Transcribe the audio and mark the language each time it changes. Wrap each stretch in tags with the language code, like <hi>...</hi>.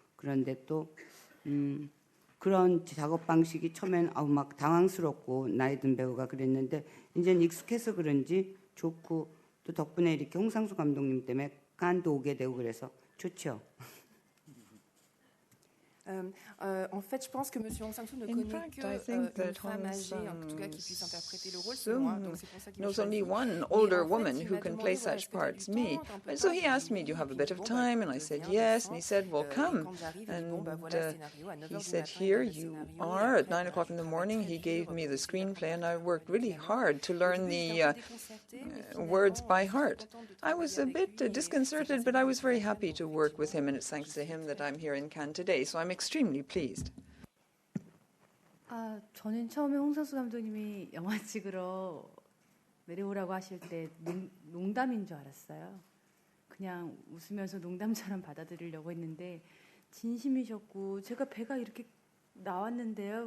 <ko>그런데 또 그런 작업 방식이 처음엔 막 당황스럽고 나이 든 배우가 그랬는데 이제는 익숙해서 그런지 좋고 또 덕분에 이렇게 홍상수 감독님 때문에 칸도 오게 되고 그래서 좋죠.</ko> <fr>En fait, je pense que Monsieur Hong Sang-soo ne connaît qu'une femme âgée, en tout cas, qui puisse interpréter le rôle. C'est moi, donc c'est pour ça qu'il</fr> <en>knows only one older woman who can play such parts, me. And so he asked me, do you have a bit of time? And I said, yes. And he said, well, come. And he said, here you are at 9 o'clock in the morning. He gave me the screenplay, and I worked really hard to learn the words by heart. I was a bit disconcerted, but I was very happy to work with him, and it's thanks to him that I'm here in Cannes today. So I'm extremely pleased.</en> <ko>저는 처음에 홍상수 감독님이 영화 찍으러 내려오라고 하실 때 농담인 줄 알았어요. 그냥 웃으면서 농담처럼 받아들이려고 했는데 진심이셨고 제가 배가 이렇게 나왔는데요.</ko>